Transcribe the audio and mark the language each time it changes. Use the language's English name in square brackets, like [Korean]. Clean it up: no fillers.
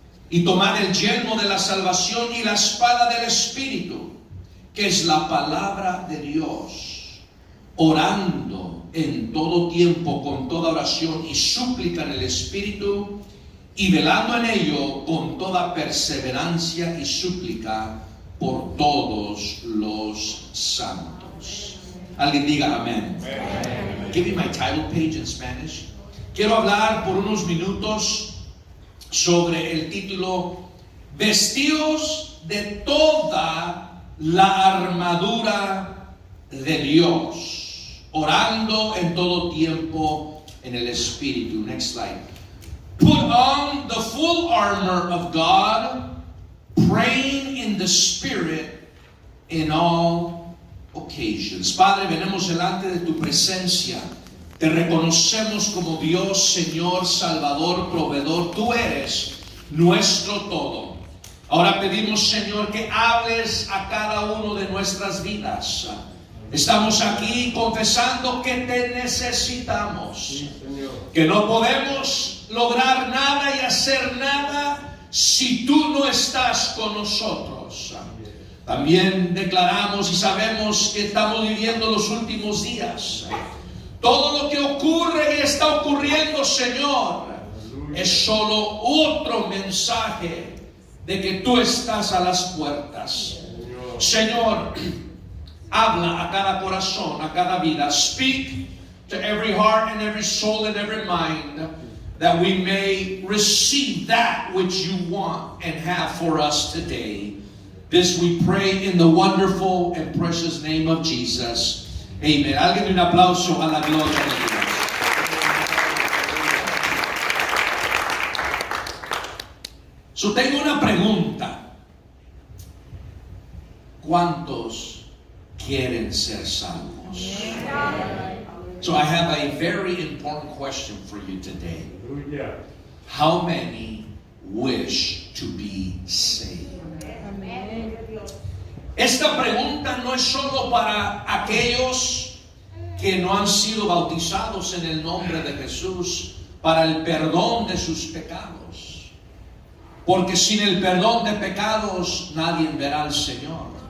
[Spanish] y tomad el yelmo de la salvación y la espada del Espíritu, que es la palabra de Dios, orando en todo tiempo con toda oración y súplica en el Espíritu, y velando en ello con toda perseverancia y súplica por todos los santos. Alguien diga amén. [English] Give me my title page in Spanish. [Spanish] Quiero hablar por unos minutos sobre el título: Vestíos de toda la armadura de Dios, orando en todo tiempo en el Espíritu. [English] Next slide. Put on the full armor of God, praying in the Spirit in all occasions. [Spanish] Padre, venimos delante de tu presencia. Te reconocemos como Dios, Señor, Salvador, proveedor. Tú eres nuestro todo. Ahora pedimos, Señor, que hables a cada uno de nuestras vidas. Estamos aquí confesando que te necesitamos, sí, que no podemos lograr nada y hacer nada si tú no estás con nosotros. También declaramos y sabemos que estamos viviendo los últimos días. Todo lo que ocurre y está ocurriendo, Señor, es solo otro mensaje de que tú estás a las puertas. Señor, habla a cada corazón, a cada vida. [English] Speak to every heart and every soul and every mind, that we may receive that which you want and have for us today. This we pray in the wonderful and precious name of Jesus. Amen. [Spanish] Alguien un aplauso a la gloria de Dios. So, tengo una pregunta. ¿Cuántos quieren ser salvos? [English] So I have a very important question for you today. How many wish to be saved? [Spanish] Esta pregunta no es solo para aquellos que no han sido bautizados en el nombre de Jesús para el perdón de sus pecados. Porque sin el perdón de pecados nadie verá al Señor.